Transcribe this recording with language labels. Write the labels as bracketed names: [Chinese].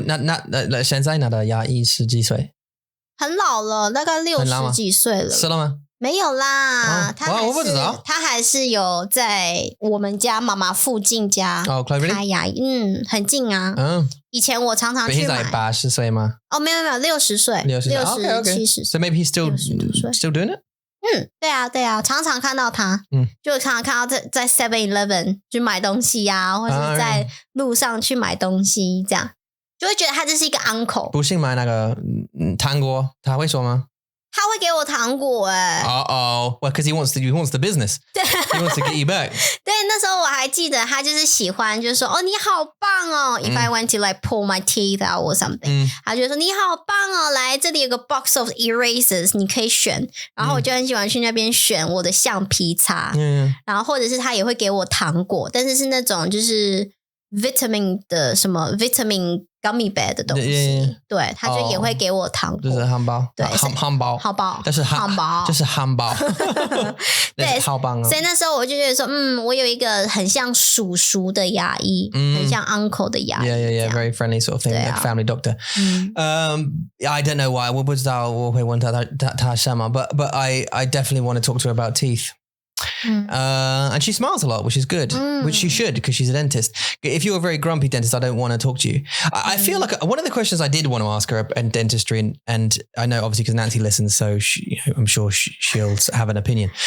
[Chinese] 那现在的牙医是几岁？很老了，大概60几岁了。是了吗？没有啦，我不知道，他还是有在我们家妈妈附近家开牙医，很近啊。以前我常常去买。现在80岁吗？没有60岁，60、70。 [English] So maybe he's still doing it。 [Chinese] 对啊，常常看到他，就常常看到在 7-Eleven 去买东西啊，或者是在路上去买东西，这样就会觉得他这是一个 uncle。不信买那个糖果，他会说吗？他会给我糖果 [English] well, because he wants the business. He wants to get you back. [Chinese] 对，那时候我还记得他就是喜欢，就是说你好棒哦。 [English] If I want to like pull my teeth out or something， [Chinese] 他就说你好棒哦，来这里有个 [English] box of erasers， [Chinese] 你可以选。然后我就很喜欢去那边选我的橡皮擦，然后或者是他也会给我糖果，但是是那种就是 vitamin 的什么 [English] vitamin gummy bear [Chinese] 的东西，对，他就也会给我糖果，就是汉堡，对，汉堡，但是汉堡就是汉堡，对，好棒啊！所以那时候我就觉得说，我有一个很像叔叔的牙医，很像 uncle 的牙医 [English] ，yeah, very friendly sort of thing, like family doctor. I don't know why， [Chinese] 我不知道我会问他什么 [English] ，but I definitely want to talk to her about teeth. And she smiles a lot, which is good, which she should because she's a dentist. If you're a very grumpy dentist, I don't want to talk to you. I feel like one of the questions I did want to ask her in dentistry, and I know obviously because Nancy listens, so I'm sure she'll have an opinion.